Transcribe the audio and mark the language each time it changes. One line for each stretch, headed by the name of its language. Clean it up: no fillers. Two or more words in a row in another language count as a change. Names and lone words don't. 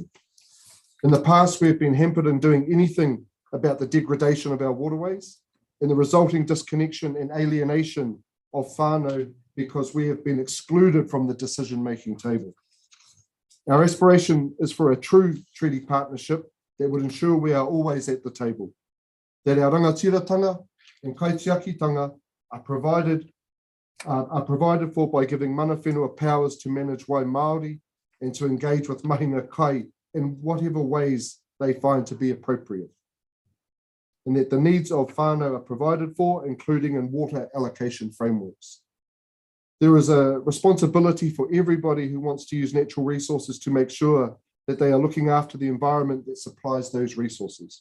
English: In the past, we have been hampered in doing anything about the degradation of our waterways and the resulting disconnection and alienation of whānau because we have been excluded from the decision-making table. Our aspiration is for a true treaty partnership that would ensure we are always at the table, that our rangatiratanga and kaitiakitanga are provided for by giving
Māori: mana whenua
English: powers to manage
Māori: Wai Māori
English: and to engage with
Māori: mahinga kai
English: in whatever ways they find to be appropriate. And that the needs of whānau are provided for, including in water allocation frameworks. There is a responsibility for everybody who wants to use natural resources to make sure that they are looking after the environment that supplies those resources.